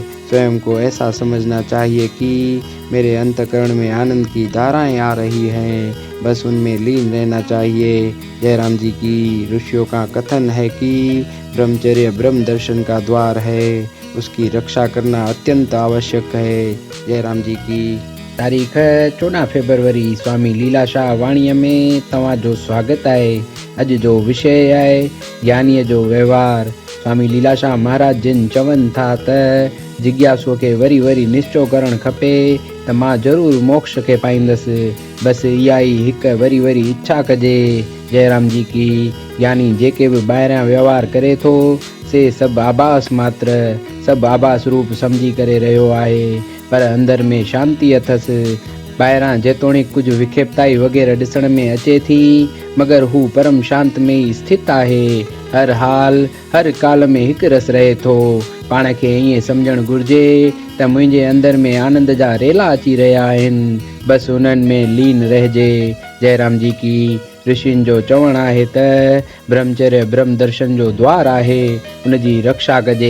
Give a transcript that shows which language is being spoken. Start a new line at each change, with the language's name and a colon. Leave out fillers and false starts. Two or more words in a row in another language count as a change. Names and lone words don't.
Hindi: स्वयं को ऐसा समझना चाहिए कि मेरे अंतःकरण में आनंद की धाराएं आ रही हैं, बस उनमें लीन रहना चाहिए। जय राम जी की। ऋषियों का कथन है कि ब्रह्मचर्य ब्रह्म दर्शन का द्वार है, उसकी रक्षा करना अत्यंत आवश्यक है। जय राम जी की।
Sindhi: तारीख 14 फरवरी स्वामी लीलाशाह वाणीअ में तव्हांजो स्वागत आहे। अॼु जो विषय आहे ज्ञानीअ जो व्यवहार। स्वामी लीलाशाह महाराज जिन चवनि था त जिज्ञासुअ खे वरी वरी निश्चय करणु खपे त मां ज़रूरु मोक्ष खे पाईंदसि, बसि इहा ई हिकु वरी वरी इच्छा कजे।
Hindi: जय राम जी की।
Sindhi: यानी जेके बि ॿाहिरियां व्यवहार करे थो से सभु आभास मात्र, सभु आभास रूप सम्झी करे रहियो आहे, पर अंदर में शांति अथसि। ॿाहिरां जेतोणीकि कुझु विक्षेपताई वग़ैरह ॾिसण में अचे थी, मगर हू परम शांत में ई स्थित आहे। हर हाल हर काल में हिकु रस रहे थो। पाण खे ईअं सम्झणु घुर्जे त मुंहिंजे अंदर में आनंद जा रेला अची रहिया आहिनि, बसि उन्हनि में लीन रहिजे।
Hindi: जय राम जी की।
Sindhi: ऋषियुनि जो चवणु आहे त ब्रह्मचर्य ब्रह्म दर्शन जो द्वार आहे, उनजी रक्षा कजे।